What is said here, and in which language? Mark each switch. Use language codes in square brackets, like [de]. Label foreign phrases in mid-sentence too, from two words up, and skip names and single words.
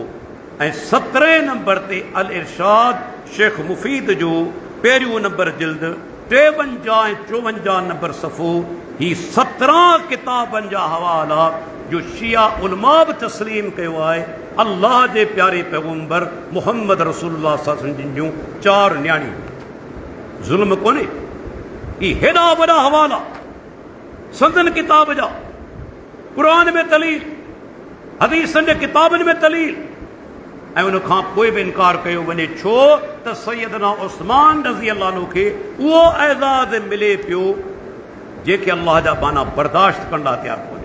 [sd] ऐं 17 नंबर ते अल इरशाद शेख मुफ़ीद जो पहिरियों नंबर जिल्द, 53 ऐं 54 नंबर सफ़ो। ही 17 किताबनि जा हवाला जो शिया उलमा बि तस्लीम कयो आहे। अल्लाह जे प्यारे पैगंबर मुहम्मद रसूलुल्लाह [ar] صلى الله عليه وسلم [sd] जूं 4 न्याणियूं। ज़ुल्म कोन्हे, ही हेॾा वॾा हवाला संदन किताब जा, क़ुरान में दलील, हदीसनि जे किताबनि में दलील, ऐं उन खां पोइ बि इनकार कयो वञे छो त सैयदना उस्मान [ar] رضي الله عنه [sd] खे उहो एज़ाज़ मिले पियो जेके अल्लाह जा बाना बर्दाश्त करण लाइ तयारु कोन्हे।